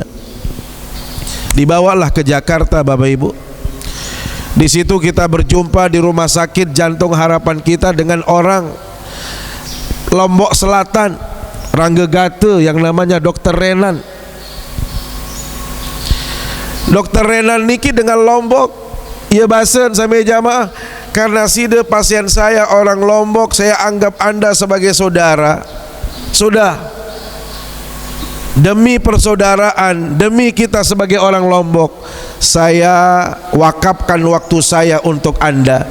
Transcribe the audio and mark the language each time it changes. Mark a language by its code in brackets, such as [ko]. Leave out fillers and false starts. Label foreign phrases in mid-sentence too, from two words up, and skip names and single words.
[id] Dibawalah ke Jakarta Bapak Ibu. Di situ kita berjumpa di Rumah Sakit Jantung Harapan Kita dengan orang Lombok Selatan, Ranggegate, yang namanya Dr. Renan. Dr. [sas] Renan niki dengan Lombok, ia basen sampai jamaah, [id] karena sida pasien saya orang Lombok, saya anggap Anda sebagai saudara. Sudah, demi persaudaraan, demi kita sebagai orang Lombok, saya wakafkan waktu saya untuk Anda.